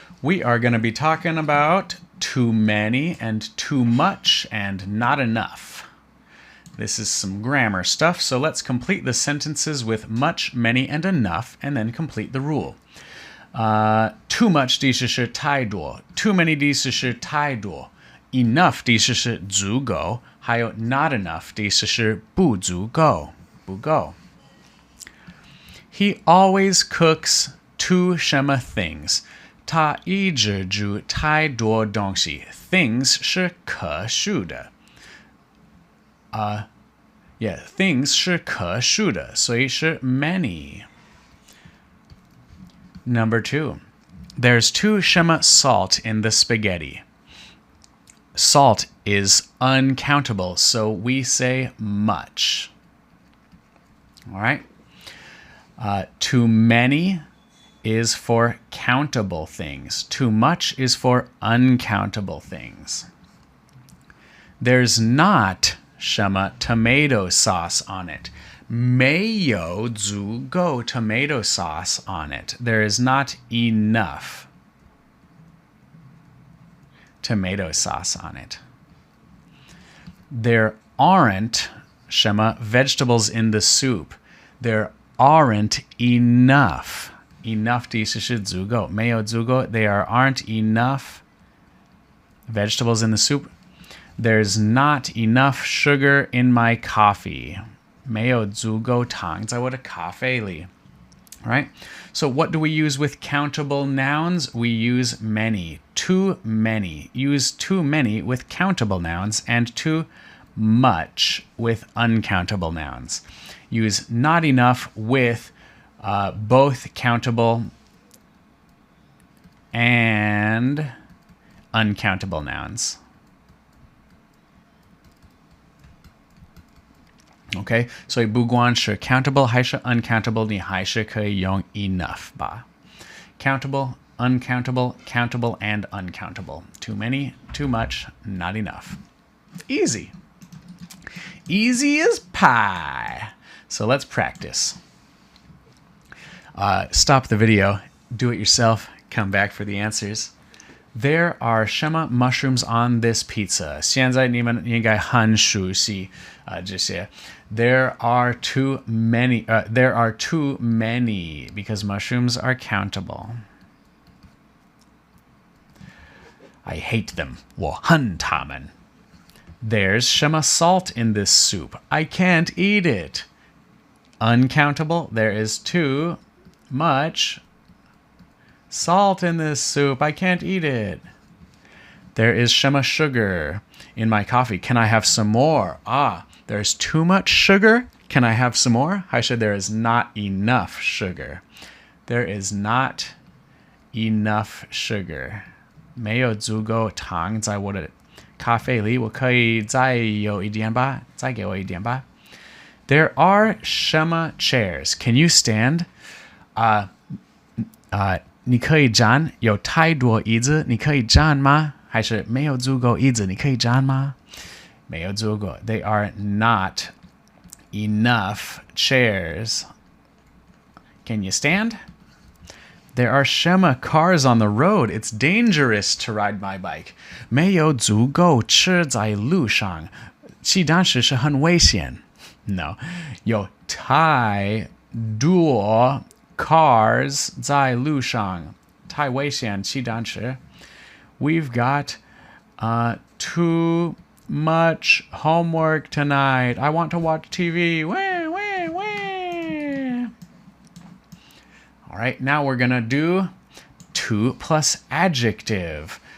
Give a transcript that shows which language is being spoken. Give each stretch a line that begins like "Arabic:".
English: We are going to be talking about too many and too much and not enough. This is some grammar stuff, so let's complete the sentences with much, many, and enough, and then complete the rule. Too much
Chinese: 的思是太多 ，
English: too many
Chinese: 的思是太多 ，enough 的思是足够，还有
English: not enough
Chinese: 的思是不足够，不够。
English: He always cooks two
Chinese: 什么
English: things.
Chinese: 他一直煮太多东西 Things 是可数的。 Things 是可数的，所以是 many.
English: Number 2. There's too
Chinese: 什么
English: salt in the spaghetti. Salt is uncountable, so we say much. All right? Too many is for countable things. Too much is for uncountable things. There's not
Chinese: 什么
English: tomato sauce on it.
Chinese: 没有足够
English: tomato sauce on it. There is not enough tomato sauce on it. There aren't
Chinese: 什么
English: vegetables in the soup. There aren't enough. Enough
Chinese: 的意思是足够，没有足够
English: there aren't enough vegetables in the soup. There's not enough sugar in my coffee.
Chinese: 没有足够糖在我的咖啡里。
English: Right? So what do we use with countable nouns? We use many. Too many. Use too many with countable nouns and too much with uncountable nouns. Use not enough with both countable and uncountable nouns.
Chinese: Okay, 所以不管是 countable 还是 uncountable, 你还是可以用 enough 吧。
English: Countable, uncountable, countable, and uncountable. Too many, too much, not enough. Easy. Easy as pie. So let's practice. Stop the video, do it yourself, come back for the answers. There are
Chinese: 什么
English: mushrooms on this pizza.
Chinese: 现在你们应该很熟悉这些。
English: There are too many. There are too many because mushrooms are countable. I hate them.
Chinese: 我恨他们。
English: There's
Chinese: 什么
English: salt in this soup. I can't eat it. Uncountable. There is too much salt in this soup. I can't eat it. There is
Chinese: 什么
English: sugar in my coffee. Can I have some more? There's too much sugar. Can I have some more? I said there is not enough sugar. There is not enough sugar.
Chinese: 没有足够糖在我的咖啡里，我可以再有一点吧，再给我一点吧。
English: There are
Chinese: 什么
English: chairs. Can you stand?
Chinese: 你可以站，有太多椅子，你可以站吗？还是没有足够椅子，你可以站吗？没有足够。
English: They are not enough chairs. Can you stand? There are
Chinese: 什么
English: cars on the road. It's dangerous to ride my bike.
Chinese: 没有足够车在路上，骑单车是很危险。
English: No.
Chinese: 有太多 cars 在路上，太危险，骑单车。
English: We've got too much homework tonight. I want to watch TV. Wah, wah, wah. All right, now we're going to do to plus adjective.